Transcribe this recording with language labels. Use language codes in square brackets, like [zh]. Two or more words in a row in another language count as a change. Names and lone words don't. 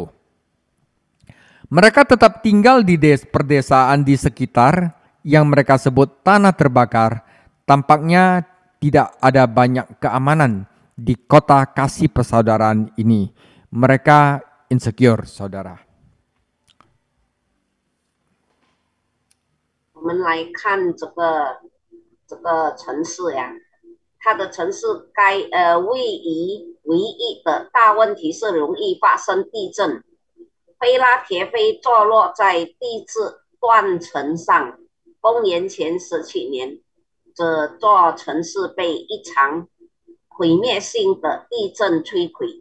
[id] Mereka tetap tinggal di perdesaan di sekitar yang mereka sebut tanah terbakar. Tampaknya tidak ada banyak keamanan di kota kasih persaudaraan ini. Mereka insecure, saudara. [zh] 我们来看这个城市呀，它的城市位移唯一的大问题是容易发生地震。菲拉铁菲坐落在地质断层上，公元前17年，这座城市被一场毁灭性的地震摧毁。